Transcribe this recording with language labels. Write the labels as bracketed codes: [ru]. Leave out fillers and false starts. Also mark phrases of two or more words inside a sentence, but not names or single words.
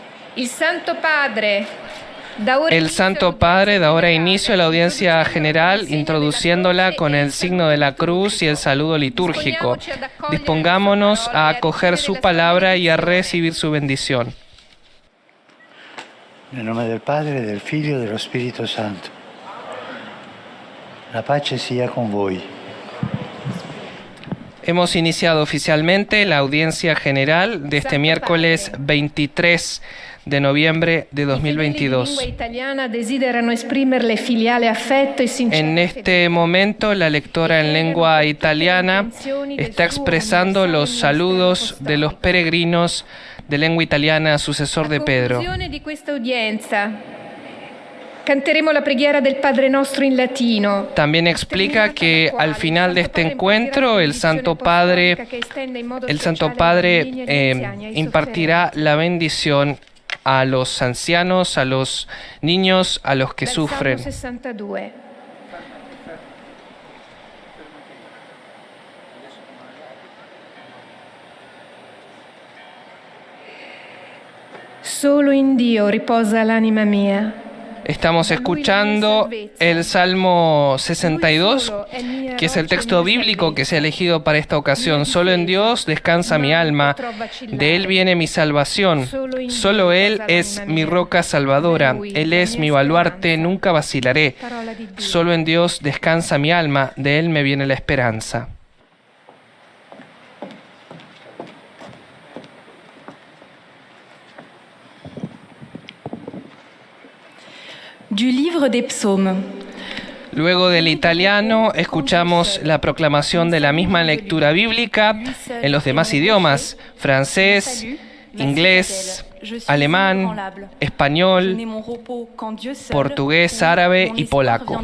[es] El Santo Padre da ahora inicio a la audiencia general, introduciéndola con el signo de la cruz y el saludo litúrgico. Dispongámonos a acoger su palabra y a recibir su bendición. [it] Nel nome del Padre, del Figlio e dello Spirito Santo. La pace sia con voi. [es] Hemos iniciado oficialmente la audiencia general de este miércoles 23 de noviembre de 2022. En este momento, la lectora en lengua italiana está expresando los saludos de los peregrinos de lengua italiana, sucesor de Pedro. [it] Canteremo la preghiera del Padre Nostro in latino. [es] También explica que al final de este encuentro el Santo Padre impartirá la bendición a los ancianos, a los niños, a los que sufren. [it] Solo in Dio riposa l'anima mia. [es] Estamos escuchando el Salmo 62, que es el texto bíblico que se ha elegido para esta ocasión. Solo en Dios descansa mi alma, de Él viene mi salvación. Solo Él es mi roca salvadora, Él es mi baluarte, nunca vacilaré. Solo en Dios descansa mi alma, de Él me viene la esperanza. [fr] Du livre des psaumes. [es] Luego del italiano, escuchamos la proclamación de la misma lectura bíblica en los demás idiomas: francés, inglés, alemán, español, portugués, árabe y polaco.